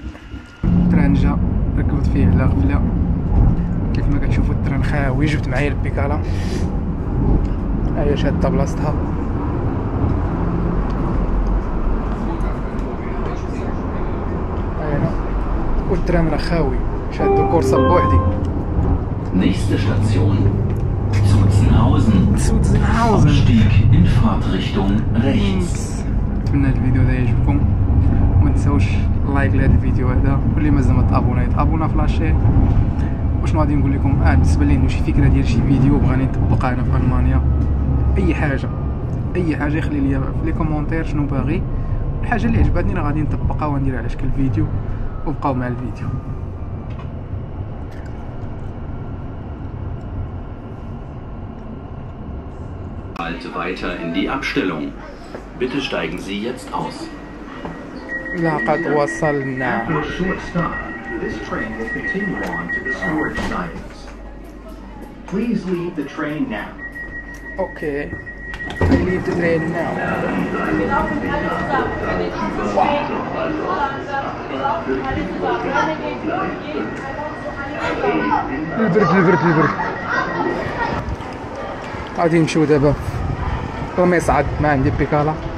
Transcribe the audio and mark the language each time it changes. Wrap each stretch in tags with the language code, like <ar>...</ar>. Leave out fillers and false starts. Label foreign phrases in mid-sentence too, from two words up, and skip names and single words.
<ar>التران جا، ركبت فيه على غفله، كيف ما كتشوفوا التران خاوي. جبت معايا البيكالا، هي شاده بلاصتها. هنا والتران راه خاوي، شادو الكورسه بوحدي.</ar> <de>Nächste Station Zutzenhausen. Ausstieg in Fahrtrichtung rechts.</de> <ar>نتمنى الفيديو هذا يعجبكم، وما تنساوش لايك لهذا الفيديو هذا، واللي مازال ما تابونا يتابونا في لاشين. وشنو غادي نقول لكم، بالنسبه لي عندي شي فكره ديال شي فيديو بغاني نطبقها هنا في المانيا، اي حاجه يخلي لي في</ar> <fr>les commentaires</fr> <ar>شنو باغي، الحاجه اللي عجبتني راه غادي نطبقها ونديرها على شكل فيديو. وبقاو مع الفيديو.</ar> <de>Halte weiter in die Abstellung. Bitte steigen Sie jetzt aus.</de> <ar>لقد وصلنا.</ar> <en>After a short stop, this train will continue on to the storage sidings. Please leave the train now. Okay, I leave the train now.</en> <ar>البرد غادي نمشيو دابا المصعد، ما عندي بيكالا.</ar>